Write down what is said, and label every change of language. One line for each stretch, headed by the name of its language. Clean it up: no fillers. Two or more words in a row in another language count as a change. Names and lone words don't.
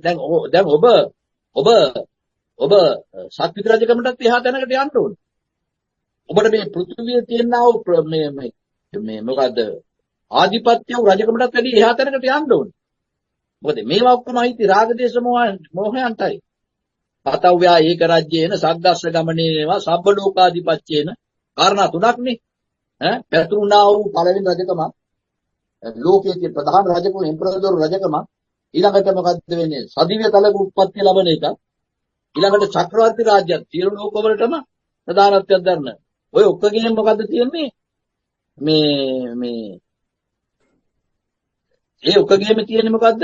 Sinhala: දැන් ඔබ සත්විත රජකමටත් එහා තැනකට යන්න ඕනේ. ඔබට මේ පෘථිවියේ තියෙනා වූ මේ මොකද්ද ආධිපත්‍ය රජකමටත් වැඩි එහා තැනකට යන්න ඕනේ. මොකද මේවා ඔක්කොම අයිති රාග දේශ මොහයන්ටයි.
Pali: පතව්‍යා ඒක රාජ්‍යේන සග්ගස්ස ගමනේවා සබ්බ ලෝකාධිපත්‍යේන
Sinhala: කාරණා තුනක්නේ. පැතුරුණා වූ පළවෙනි රජකම ලෝකයේ තියෙන ප්‍රධාන රජකම එම්පරදොර රජකම ඊළඟට මොකද්ද වෙන්නේ? සදිව්‍ය තලක උත්පත්ති ලැබෙන එක. ඊළඟට චක්‍රවර්ති රාජ්‍යත් සියලු ලෝකවලටම ප්‍රධානත්වයක් ගන්න. ඔය ඔක්කොගෙන් මොකද්ද තියෙන්නේ? ඒ ඔක්කොගෙම තියෙන්නේ මොකද්ද?